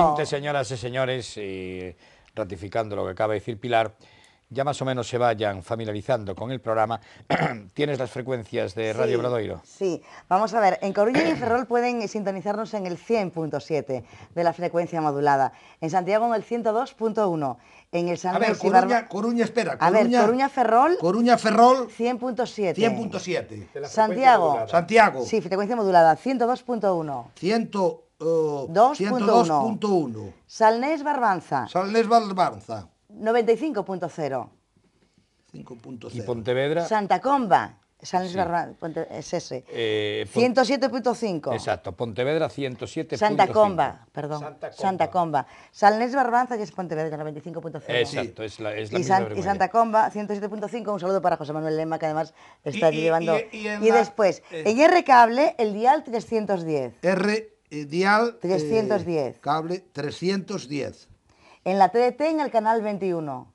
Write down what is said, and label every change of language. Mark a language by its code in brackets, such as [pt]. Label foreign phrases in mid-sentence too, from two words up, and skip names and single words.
[es] ointes, señoras y señores, y ratificando lo que acaba de decir Pilar, ya más o menos se vayan familiarizando con el programa. ¿Tienes las frecuencias de Radio Obradoiro? Sí, vamos a ver, en Coruña y en Ferrol pueden sintonizarnos en el 100.7 de la frecuencia modulada, en Santiago en el 102.1, en el San Luis Coruña, espera. Coruña, Ferrol. Coruña, Ferrol. 100.7. 100.7. Santiago. Sí, frecuencia modulada, 102.1. 102.1. Salnés Barbanza. 95.0. ¿Y Pontevedra? Santa Comba. Salnés Barbanza, es ese. 107.5. Exacto, Pontevedra 107.5. Santa Comba, perdón. Santa Comba. Salnés Barbanza, que es Pontevedra, 95.0. Exacto, es la misma y Santa Comba, 107.5. Un saludo para José Manuel Lema, que además está llevando. Y después, en R Cable, el dial 310. Dial 310. Cable 310. En la TDT, en el canal 21.